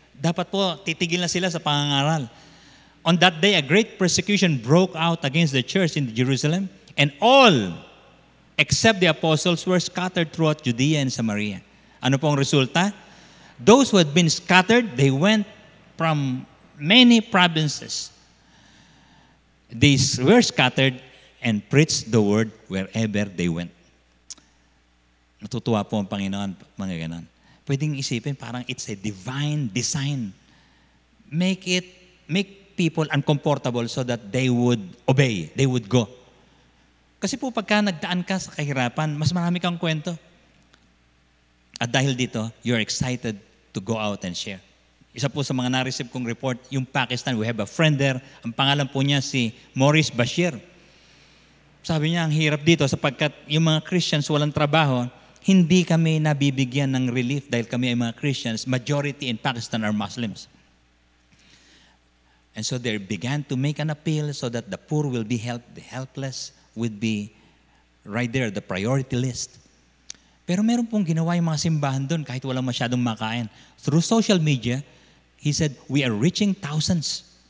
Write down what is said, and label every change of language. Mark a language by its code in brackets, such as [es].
[tl] Dapat po titigil na sila sa pangangaral. [en] On that day, a great persecution broke out against the church in Jerusalem, and all except the apostles were scattered throughout Judea and Samaria. [tl] Ano pong resulta? [en] Those who had been scattered, they went from many provinces. They were scattered and preached the word wherever they went. [tl] Natutuwa po ang Panginoon, mga ganon. Pwedeng isipin, parang [en] it's a divine design. Make people uncomfortable so that they would obey, they would go. [tl] Kasi po pagka nagdaan ka sa kahirapan, mas marami kang kwento. At dahil dito, [en] you're excited to go out and share. [tl] Isa po sa mga na-receive kong report, yung Pakistan, [en] we have a friend there. [tl] Ang pangalan po niya si Maurice Bashir. Sabi niya, ang hirap dito sapagkat yung mga Christians walang trabaho, hindi kami nabibigyan ng relief dahil kami ay mga Christians. [en] Majority in Pakistan are Muslims. And so they began to make an appeal so that the poor will be helped, the helpless would be right there, the priority list. [tl] Pero meron pong ginawa yung mga simbahan doon kahit walang masyadong makain. [en] Through social media, he said, we are reaching thousands.